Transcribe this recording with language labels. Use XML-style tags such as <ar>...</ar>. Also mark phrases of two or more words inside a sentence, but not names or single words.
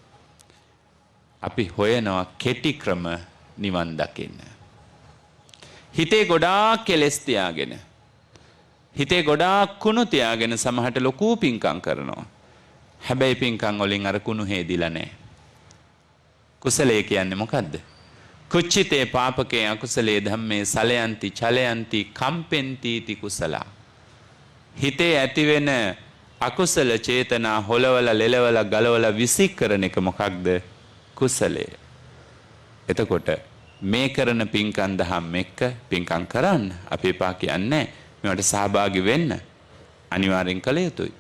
<si>අපි හොයනවා කෙටි ක්‍රම නිවන් දකින්න. හිතේ ගොඩාක් කෙලෙස් තියාගෙන, හිතේ ගොඩාක් කුණු තියාගෙන සමහරට ලොකු පිංකම් කරනවා. හැබැයි පිංකම් වලින් අර කුණු හේදිලා නැහැ. කුසලයේ කියන්නේ මොකද්ද?</si> <pi>කුච්චිතේ පාපකේ අකුසලේ ධම්මේ සලයන්ති චලයන්ති කම්පෙන්ති ති කුසලා.</pi> <si>හිතේ ඇතිවෙන අකුසල චේතනා හොලවල ලෙලවල ගලවල විසිකරන එක මොකක්ද? කුසලය. එතකොට මේ කරන පින්කම් දහම් එක්ක පින්කම් කරන්න අපි එපා කියන්නේ මේවට සහභාගී වෙන්න අනිවාර්යෙන් කළ යුතුයි.</si>